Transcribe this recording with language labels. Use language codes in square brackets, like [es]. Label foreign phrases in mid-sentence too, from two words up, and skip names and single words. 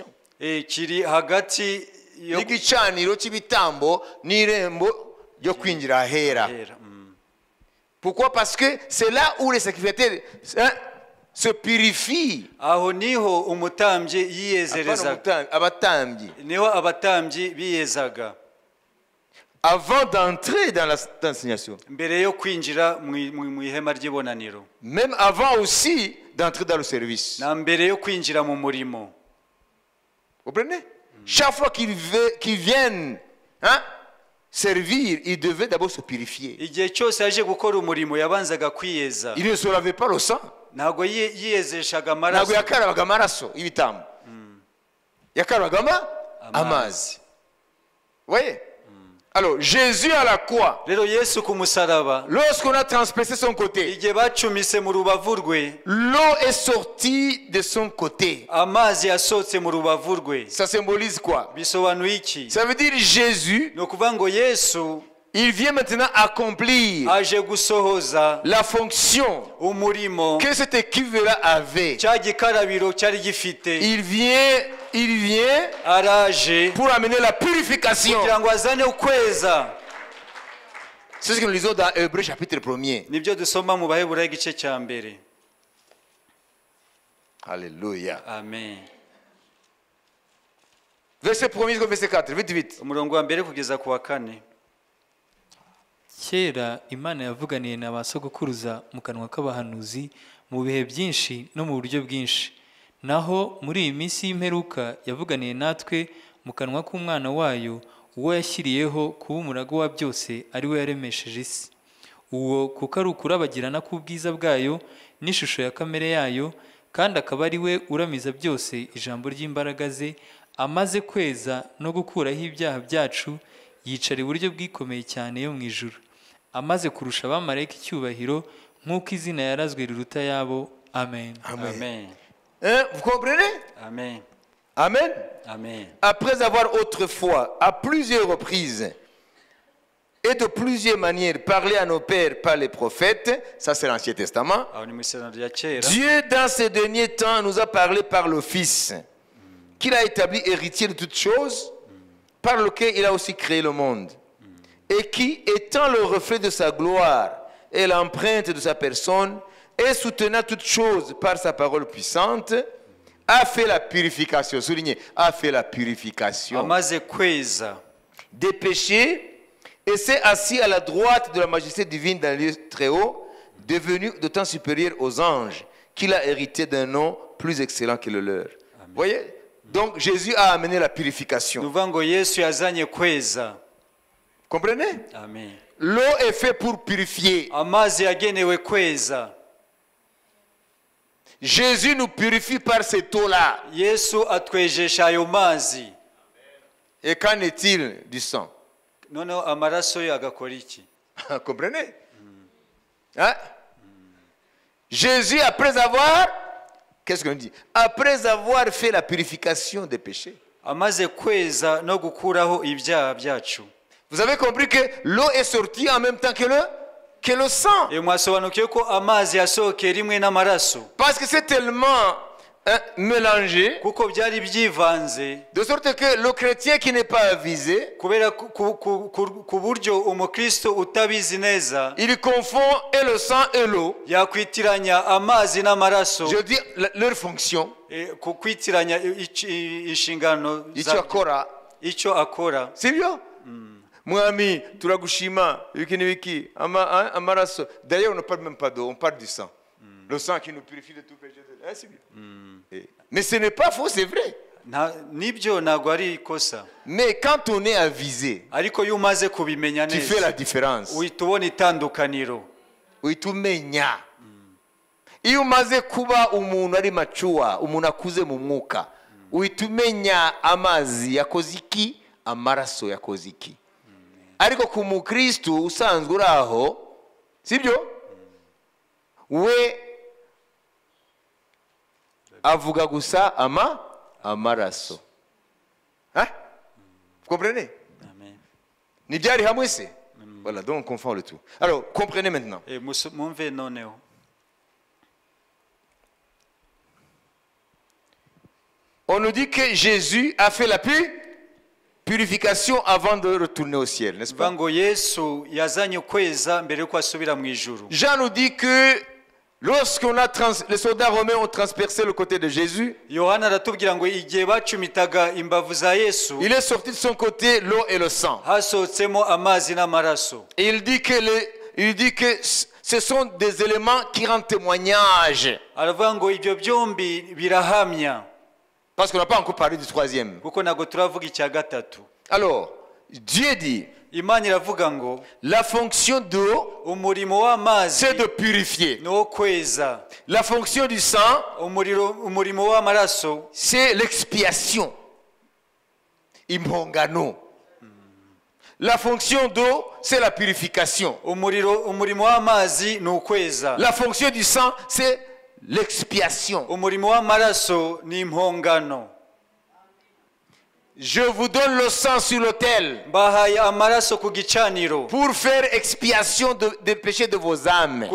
[rw] Kiri hagati y'igicaniro cy'ibitambo n'irembo ryo kwinjira ahera. [fr] Pourquoi? Parce que c'est là où les sacrificateurs se purifient. [rw] Aho niho umutambyi yiyezerezaga. Abatambyi. Niho abatambyi biyezaga. [fr] Avant d'entrer dans la d'assignation. [rw] Mbere yo kwinjira mu ihema ry'ibonaniro. [fr] Même avant aussi d'entrer dans le service. [rw] Na mbere yo kwinjira mu murimo. [fr] Vous comprenez? Chaque fois qu'ils viennent, hein, servir, il devait d'abord se purifier. [rw] Igihe cyose yaje gukora umurimo yabanzaga kwiyeza. [fr] Il ne se lavait pas le sang. [rw] Ntago yiyezeshaga amaraso. Ntago yakarabaga amaraso y'ibitambo. Yakarabaga amazi. [fr] Voyez? Alors, Jésus à la croix, [rw] rero Yesu ku musaraba, [fr] lorsqu'on a transpercé son côté, [rw] igihe bacumise mu rubavu rwe, [fr] l'eau est sortie de son côté. [rw] Amazi yasohotse mu rubavu rwe. [fr] Ça symbolise quoi? [rw] Bisobanuye iki? [fr] Ça veut dire Jésus, [rw] no kuvuga ngo Yesu, [fr] il vient maintenant accomplir [rw] aje gusohoza [fr] la fonction [rw] umurimo [fr] que cette équipe-là avait. [rw] cya gikarabiro cyari gifite. [fr] Il vient [rw] araje [fr] pour amener la purification. [rw] kugira ngo azane ukweza. [fr] C'est ce que nous lisons dans Hébreux chapitre 1er. [rw] Nibyo dusoma mu Baheburayo igice cya mbere. Alléluia. Amen. [fr] Verset 1er jusqu'au verset 4, vite vite. [rw] Umurongo wa mbere kugeza ku wa 4. Kera Imana yavuganiye na ba sogokuruza mu kanwa k'abahanuzi mu bihe byinshi no mu buryo bwinshi. naho muri iyi minsi y'imperuka yavuganiye natwe mu kanwa k'umwana wayo, uwo yashyiriyeho kuba umurago wa byose, ari we yaremesheje isi. Uwo kuko ari ukurabagirana k'ubwiza bwayo n'ishusho ya kamere yayo, kandi akaba ari we uramiza byose ijambo ry'imbaraga ze, amaze kweza no gukuraho ibyaha byacu, yicara iburyo bwikomeye cyane yo mu ijuru, amaze kurusha abamarayika icyubahiro, nk'uko izina yarazwe riruta yabo. Amen. Amen. [fr] Vous comprenez? Amen. Amen. Amen. Après avoir autrefois, à plusieurs reprises et de plusieurs manières, parlé à nos pères par les prophètes, ça c'est l'Ancien Testament, [rw] Aho ni mu isezerano rya kera. [fr] Dieu dans ces derniers temps nous a parlé par le Fils, qu'il a établi héritier de toutes choses, par lequel il a aussi créé le monde, et qui, étant le reflet de sa gloire et l'empreinte de sa personne, et soutenant toutes choses par sa parole puissante, a fait la purification, soulignez, a fait la purification [rw] Amaze kweza [fr] des péchés, et s'est assis à la droite de la majesté divine dans les lieux très hauts, devenu d'autant supérieur aux anges, qu'il a hérité d'un nom plus excellent que le leur. Vous voyez? Donc Jésus a amené la purification. [rw] nuvuga ngo Yesu yazanye kweza. [fr] Comprenez? Amen. L'eau est faite pour purifier. [rw] Amazi yagenewe kweza. [fr] Jésus nous purifie par cette eau-là. [rw] Yesu atwejesha ayo mazi. [fr] Et qu'en est-il du sang? [rw] Noneho amaraso ye agakora iki? [fr] Comprenez? Hein? Jésus, après avoir, qu'est-ce qu'on dit? Après avoir fait la purification des péchés. [rw] Amaze kweza no gukuraho ibyaha byacu. [fr] Vous avez compris que l'eau est sortie en même temps que le sang. [rw] Mwasobanukiye ko amazi yasohokeye rimwe n'amaraso. [fr] Parce que c'est tellement mélangé, [rw] Kuko byari byivanze. [fr] de sorte que le chrétien qui n'est pas avisé, [rw] Kubera ku buryo umukristo utabizi neza [fr] il confond et le sang et l'eau. [rw] yakwitiranya amazi n'amaraso. [fr] Je dis leur fonction. [rw] Ku kwitiranya inshingano icyo akora. [fr] C'est bien. [rw] Mwami, turagushima, wiki n'ibiki, amaraso. [fr] D'ailleurs, on ne parle même pas d'eau, on parle du sang. Le sang qui nous purifie de tout péché. C'est bien. Mais ce n'est pas faux, c'est vrai. [rw] Nibyo ntabwo ari ikosa. [fr] Mais quand on est avisé, [rw] Ariko iyo umaze kubimenya [fr] tu fais la [rw] neza [fr] différence. [rw] uhita ubona itandukaniro. Uhita umenya. Iyo umaze kuba umuntu ari macuwa, umuntu akuze mu mwuka, uhita umenya amazi yakoze iki, amaraso yakoze iki. Ariko ku mukristo usanzwe uri aho, sibyo? We avuga gusa amaraso. [fr] Hein? Vous comprenez? Amen. [rw] Ni byari hamwe se? [fr] Voilà, donc on confond le tout. Alors, comprenez maintenant. [rw] Mwumve noneho. [fr] On nous dit que Jésus a fait la purification avant de retourner au ciel, n'est-ce pas? [rw] Ngo Yesu yazanye kweza mbere yuko asubira mu ijuru. [fr] Jean nous dit que lorsqu'on a les soldats romains ont transpercé le côté de Jésus, [rw] Yohana aratubwira ngo igihe bacumitaga imbavu za Yesu [fr] il est sorti de son côté l'eau et le sang. [rw] hasohotsemo amazi n'amaraso. [fr] Et il dit que ce sont des éléments qui rendent témoignage. [rw] Aravuga ngo ibyo byombi birahamya. [fr] Parce qu'on n'a pas encore parlé du troisième. [rw] Kuko ntabwo turavuga icya gatatu. [fr] Alors, Dieu dit, [rw] Imana iravuga ngo [fr] la fonction d'eau, [rw] umurimo w'amazi [fr] c'est de purifier. [rw] ni wo kweza. [fr] La fonction du sang, [rw] Umurimo w'amaraso [fr] c'est l'expiation. Impongano. La fonction d'eau, c'est la purification. [rw] umurimo w'amazi ni ukweza. [fr] La fonction du sang, c'est l'expiation. [rw] Umurimo w'amaraso ni impongano. [fr] Je vous donne le sang sur l'autel [rw] Mbahaye amaraso ku gicaniro [fr] pour faire expiation des péchés de vos âmes.